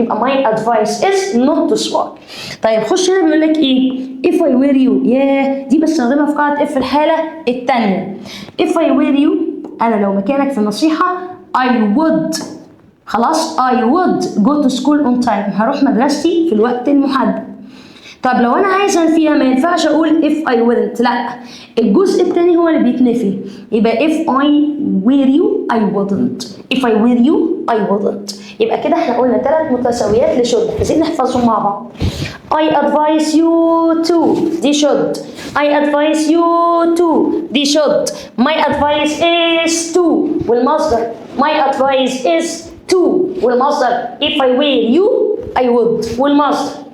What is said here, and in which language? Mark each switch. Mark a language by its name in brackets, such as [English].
[English] يبقى my advice is not to smoke. [Arabic] طيب خش هنا بيقول لك ايه؟ [English] if I were you. [Arabic] ياه دي بستخدمها في قاعدة if في الحالة الثانية. [English] if I were you [Arabic] أنا لو مكانك في النصيحة [English] I would خلاص I would go to school on time. [Arabic] هروح مدرستي في الوقت المحدد. طب لو انا عايزه انفيها ما ينفعش اقول [English] if I wouldn't [Arabic] لا الجزء الثاني هو اللي بيتنفي. [English] يبقى if I were you I wouldn't. if I were you I wouldn't. [Arabic] يبقى كده احنا قلنا 3 متساويات لشد عايزين نحفظهم مع بعض. [English] I advise you to دي should. I advise you to دي should. My advice is to والمصدر my advice is to والمصدر if I were you I would والمصدر.